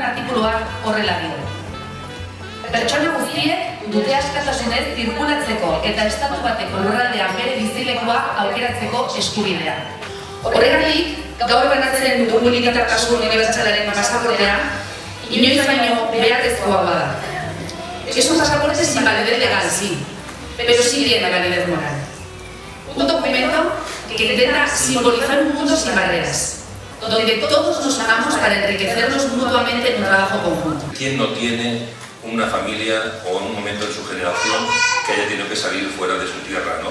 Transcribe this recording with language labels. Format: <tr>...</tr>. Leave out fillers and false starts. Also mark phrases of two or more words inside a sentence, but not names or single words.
<eu>artikuluak horrela dio. Pertsona guztiek dute askatasunez zirkulatzeko eta estatu bateko lurraldean bere bizilekua aukeratzeko eskubidea. Horregatik, gaur banatzen dugun hiritartasun unibertsalaren pasaportea inoiz baino beharrezkoa da.</eu> <es>Es un pasaporte sin validez legal, sí, pero sí tiene validez moral. Un documento que intenta simbolizar un mundo sin barreras, donde todos nos amamos para enriquecernos mutuamente en un trabajo conjunto. ¿Quién no tiene una familia o en un momento de su generación que haya tenido que salir fuera de su tierra, ¿no?</es>